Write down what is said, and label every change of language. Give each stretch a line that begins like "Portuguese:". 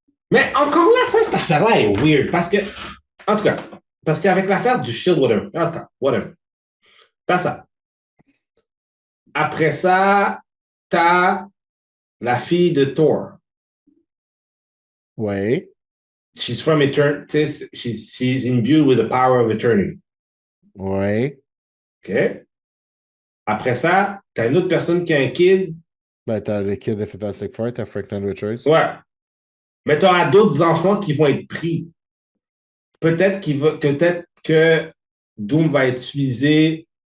French: Mais encore là, cette affaire-là est weird parce que... En tout cas, parce qu'avec l'affaire du Shield, whatever. T'as ça. Après ça, t'as la fille de Thor. Ouais.
English: She's from eternity. She's imbued with the power of eternity.
French: Ouais. OK? Après ça, t'as une autre personne qui a un kid. Ben, t'as le kid de Fantastic Four, t'as Franklin Richards. Ouais. Mais t'auras d'autres enfants qui vont être pris. Peut-être que Doom va utiliser.